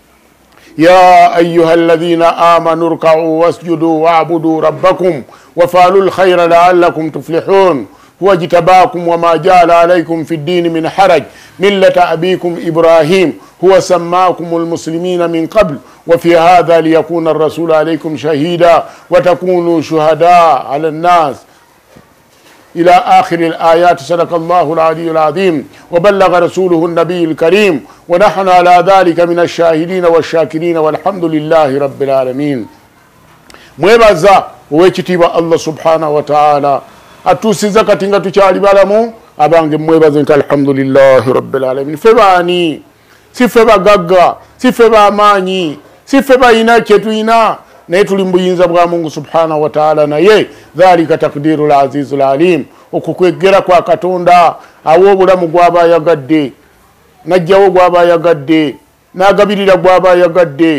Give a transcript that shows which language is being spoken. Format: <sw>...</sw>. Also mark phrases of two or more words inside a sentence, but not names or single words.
<ar>يا أيها الذين آمنوا اركعوا واسجدوا واعبدوا ربكم وفعلوا الخير لعلكم تفلحون هو اجتباكم وما جعل عليكم في الدين من حرج ملة أبيكم إبراهيم هو سماكم المسلمين من قبل وفي هذا ليكون الرسول عليكم شهيدا وتكونوا شهداء على الناس إلى آخر الآيات. صدق الله العلي العظيم وبلغ رسوله النبي الكريم ونحن على ذلك من الشاهدين والشاكرين والحمد لله رب العالمين.</ar> <lg>mwebaza owekitiibwa Allah</lg> <ar>سبحانه وتعالى</ar> <lg>atusiza kati nga tukyali balamu abange mwebaze nti</lg> <ar>الحمد لله رب العالمين.</ar> <lg>Ffe baani? Si ffe bagagga, si ffe bamaanyi, si ffe balina kyetulina, naye tuli mu buyinza bwa Mungu</lg> <ar>سبحانه وتعالى.</ar> <lg>Naye</lg> <ar>ذلك تقدير العزيز العليم,</ar> <lg>okukwegera kwa Katonda awo obulamu gw'aba ayagadde, najjawo gw'aba ayagadde, n'agabirira gw'aba ayagadde.</lg>